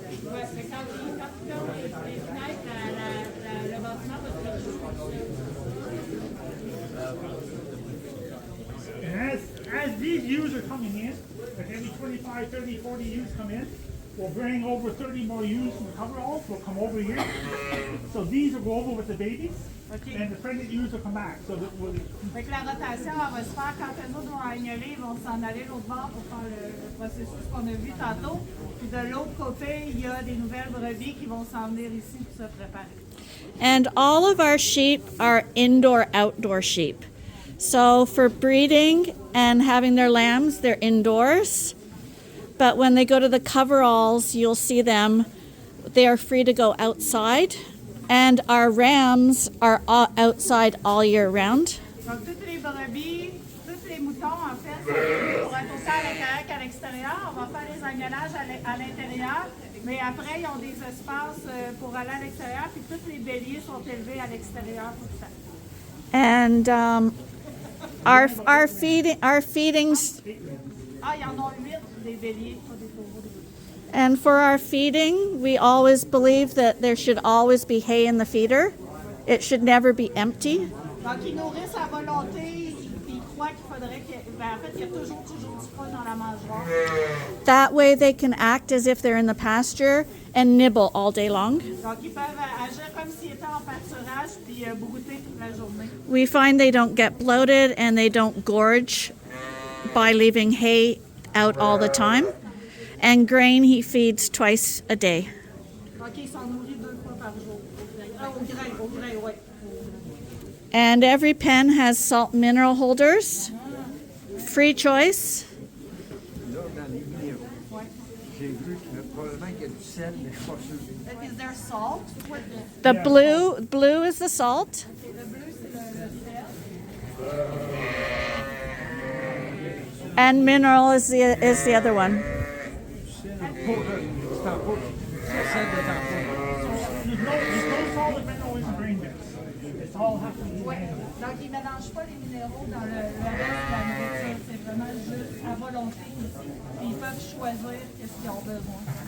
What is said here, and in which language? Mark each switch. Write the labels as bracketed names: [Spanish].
[English] And as these ewes are coming in, like every 25, 30, 40 ewes come in, we'll bring over 30 more ewes from the coveralls, will come over here. So these will go over with the babies, and the pregnant ewes will come back. So that we'll, [French] Fait que la rotation, elle va se faire quand les autres vont agnoler, ils vont s'en aller l'autre bord pour faire le processus qu'on a vu tantôt. Puis de l'autre côté, il y a des nouvelles brebis qui vont s'en venir ici pour se préparer. [English] And all of our sheep are indoor-outdoor sheep. So for breeding and having their lambs, they're indoors. But when they go to the coveralls, you'll see them. They are free to go outside. And our rams are outside all year round. [French] Donc toutes les brebis, tous les moutons, en fait, sont prévus pour être autant à l'intérieur qu'à l'extérieur. On va faire les agnolages à l'intérieur. Mais après, ils ont des espaces pour aller à l'extérieur. Puis tous les béliers sont élevés à l'extérieur tout le temps. [English] And our feedings. [French] Ah, il y en a 8 des béliers, pas des taureaux. [English] And for our feeding, we always believe that there should always be hay in the feeder. It should never be empty. [French] Donc, ils nourrissent à volonté. Ils croient qu'il faudrait qu'il y ait... Ben, en fait, il y a toujours du foin dans la mangeoire. [English] That way they can act as if they're in the pasture and nibble all day long. [French] Donc, ils peuvent agir comme s'ils étaient en pâturage puis brouter toute la journée. [English] We find they don't get bloated and they don't gorge by leaving hay out all the time. And grain he feeds twice a day. [French] Donc, ils sont nourris 2 fois par jour. Au grain, oui. [English] And every pen has salt mineral holders. Free choice. [French] Là, dans les vidéos, j'ai vu que probablement qu'il y a du sel, mais je suis pas sûr. [English] Is there salt? What The blue is the salt. [French] the bleu, c'est le sel. [English] And mineral is the other one. [French] C'est en poudre. Celle de en poudre. [English] There's no solid mineral in the grain mix. It's all has to be manual. [French] Donc, ils ne mélangent pas les minéraux dans le reste de la nourriture. C'est vraiment juste à volonté ici. Puis ils peuvent choisir ce qu'ils ont besoin.